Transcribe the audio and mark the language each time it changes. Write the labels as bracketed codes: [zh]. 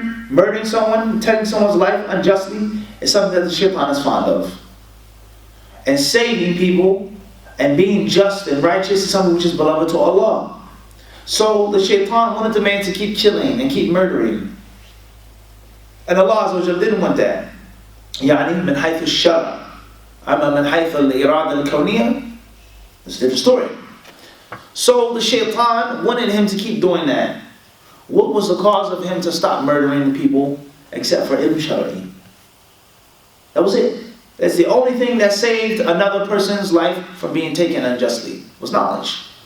[en] Murdering someone, taking someone's life unjustly is something that the shaitan is fond of. And saving people and being just and righteous is something which is beloved to Allah. So the shaitan wanted the man to keep killing and keep murdering. And Allah Azza wa Jalla didn't want that. [ar] يعني من حيث الشرع. أما من حيث الإرادة الكونية, [en] it's a different story. So the shaitan wanted him to keep doing that. What was the cause of him to stop murdering the people except for ilm shar'i? That was it. That's the only thing that saved another person's life from being taken unjustly, was knowledge.